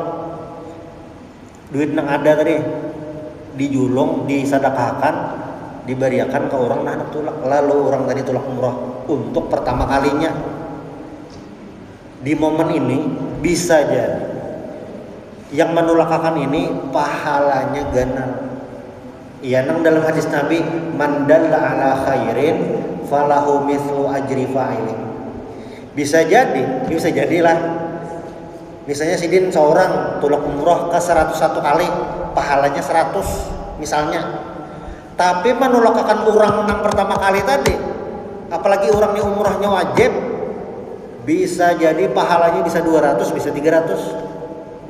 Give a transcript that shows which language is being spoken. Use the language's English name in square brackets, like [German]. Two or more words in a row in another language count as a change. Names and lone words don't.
[Banjar] Duit nang ada tadi dijulung, disadakahkan, diberiakan ke orang nah hendak tulak. Lalu orang tadi tulak umroh untuk pertama kalinya. Di momen ini bisa jadi yang menulakakan ini pahalanya ganar. Iya, nang dalam hadis Nabi, [Arabic] من دل على خير فله مثل أجر فاعله. [Banjar] Bisa jadilah. Misalnya sidin seorang tulak umroh ke 101 kali, pahalanya 100 misalnya. Tapi menulakakan orang nang pertama kali tadi, apalagi orangnya umrohnya wajib, bisa jadi pahalanya bisa 200, bisa 300.